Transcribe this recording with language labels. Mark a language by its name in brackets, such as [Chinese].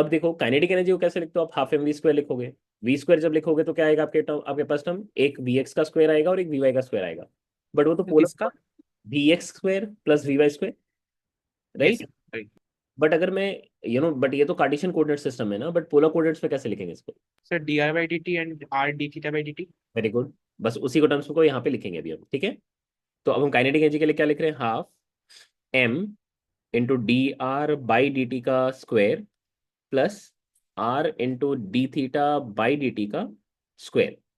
[Hindi] अब देखो kinetic energy को कैसे लिखते हो आप, हाफ एम वी स्क्वायर लिखोगे। वी स्क्वायर जब लिखोगे तो क्या आएगा आपके टर्म, आपके पास टर्म एक वी एक्स का स्क्वायर आएगा और एक वी वाई का स्क्वायर आएगा, बट वो तो तो पोलर, किसका? [English] V x square plus v y square, Yes, right? sir. Right. [Hindi] But अगर मैं बट ये तो कार्टेशियन कोऑर्डिनेट सिस्टम है ना, बट पोलर कोऑर्डिनेट्स में कैसे लिखेंगे इसको? [English] So dr by dt and r d theta by dt. Very good, [Hindi] बस उसी को टर्म्स को यहाँ पे लिखेंगे अभी हम, ठीक है? तो अब हम काइनेटिक एनर्जी के लिए क्या लिख रहे हैं, half M into D R by D T का square plus are into D theta by D T का स्क्वायर।